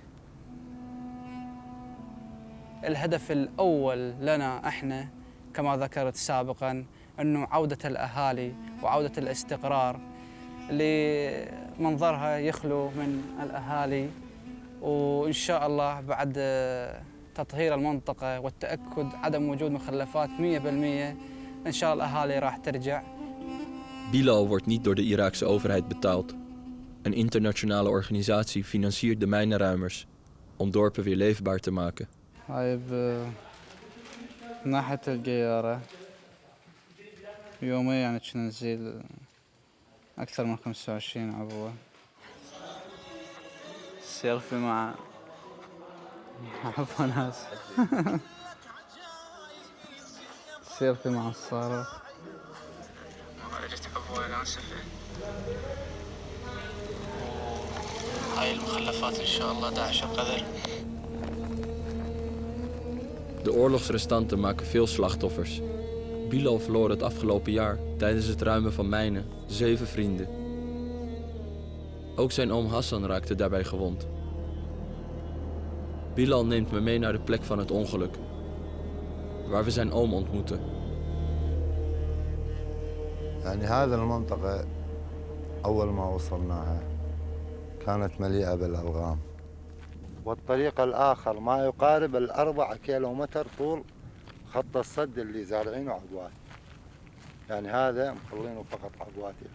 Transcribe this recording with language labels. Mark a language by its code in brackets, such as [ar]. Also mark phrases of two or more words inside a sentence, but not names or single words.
[ar] الهدف الأول لنا احنا كما ذكرت سابقا انه عودة الأهالي وعودة الاستقرار لمنظرها يخلو من الأهالي، وإن شاء الله بعد تطهير المنطقة والتأكد عدم وجود مخلفات 100% إن شاء الله الأهالي راح ترجع. [nl] Bilal wordt niet door de Iraakse overheid betaald. Een internationale organisatie financiert de mijnenruimers om dorpen weer leefbaar te maken. [ar] هاي ناحية القيارة يوميا يعني كنا نزيل أكثر من 25 عبوة. سيلفي مع عفوا ناس. سيلفي مع الصاروخ. خرجت عبوة ناسفة. هاي المخلفات إن شاء الله داعش القدر. [nl] De oorlogsrestanten maken veel slachtoffers. Bilal verloor het afgelopen jaar tijdens het ruimen van mijnen 7 vrienden. Ook zijn oom Hassan raakte daarbij gewond. Bilal neemt me mee naar de plek van het ongeluk, waar we zijn oom ontmoeten. [ar] يعني هذه المنطقة أول ما وصلناها كانت مليئة بالألغام، والطريق الآخر ما يقارب 4 كيلومتر طول خط الصد اللي زارعينه عقوات، يعني هذا مخلينه فقط عقوات.